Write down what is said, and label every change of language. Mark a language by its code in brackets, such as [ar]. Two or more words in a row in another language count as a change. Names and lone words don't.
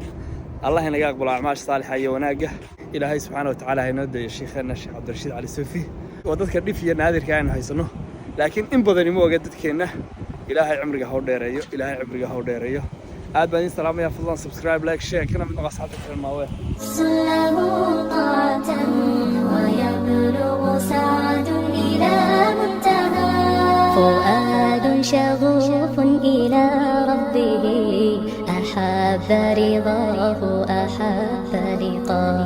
[so] Allah inaga aqbalo acmaash saalixa iyo wanaaga. Ilaahay [ar] سبحانه وتعالى [so] inoo deeyo sheekheena Sheekh Cabdirashiid Cali Suufi. waa dadka dhif iyo naadirka aan haysano laakiin in badan ma oga dadkeena. Ilaahay cimriga ha u dheereeyo. Ilaahay cimriga ha u dheereeyo. aad baan idin salaamaya. fadlan [en] subscribe like share [so] kana mid noqdo asxaabta ku xidhan Maaweel. [ar] ويبلغ سعد إلى منتهى. فؤاد شغوف إلى ربه أحب رضاه أحب لقاه.